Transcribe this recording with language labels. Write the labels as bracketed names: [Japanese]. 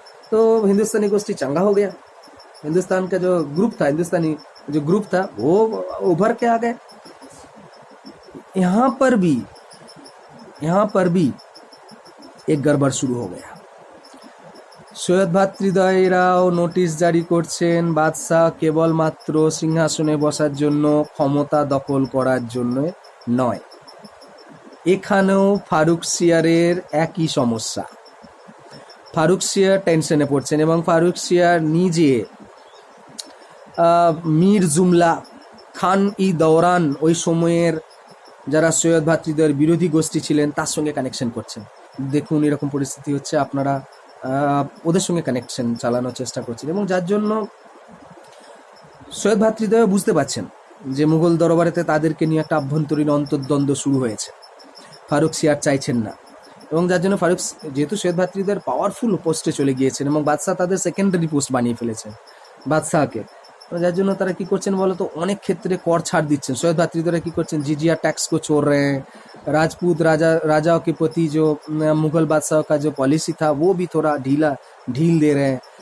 [Hindi] तो हिंदुस्तानी गोष्ठी चंगा हो गया, हिंदुस्तान का जो ग्रुप था, हिंदुस्तानी जो ग्रुप था वो उभर के आ गए। यहाँ पर भी एक गड़बड़ शुरू हो गया। [Bangla] সৈয়দ ভ্রাতৃদ্বয়েরাও নোটিশ জারি করছেন বাদশাহ কেবলমাত্র সিংহাসনে বসার জন্য, ক্ষমতা দখল করার জন্য নয়। এখানেও ফারুক সিয়ারের একই সমস্যা। ফারুক সিয়ার টেনশনে পড়ছেন এবং ফারুক সিয়ার নিজে মীর জুমলা খান ই দৌরান ওই সময়ের যারা সৈয়দ ভ্রাতৃদ্বয়ের বিরোধী গোষ্ঠী ছিলেন তার সঙ্গে কানেকশন করছেন। দেখুন এরকম পরিস্থিতি হচ্ছে, আপনারা ওদের সঙ্গে কানেকশন চালানোর চেষ্টা করছেন এবং যার জন্য সৈয়দ ভ্রাতৃদ্বয় বুঝতে পারছেন যে মুঘল দরবারেতে তাদেরকে নিয়ে একটা আভ্যন্তরীণ অন্তর্দ্বন্দ্ব শুরু হয়েছে। ফারুক সিয়ার চাইছেন না এবং যার জন্য ফারুক যেহেতু সৈয়দ ভ্রাতৃদ্বয়ের পাওয়ারফুল পোস্টে চলে গিয়েছেন এবং বাদশাহ তাদের সেকেন্ডারি পোস্ট বানিয়ে ফেলেছেন বাদশাহকে, যার জন্য তারা কি করছেন বলতো, অনেক ক্ষেত্রে কর ছাড় দিচ্ছেন। [Hindi] সৈয়দ भ्रातृद्वय [Bangla] কি করছেন, [Hindi] जिजिया टैक्स को छोड़ रहे हैं। राजपूत राजाओं के प्रति जो मुगल बादशाह का जो पॉलिसी था वो भी थोड़ा ढील दे रहे हैं।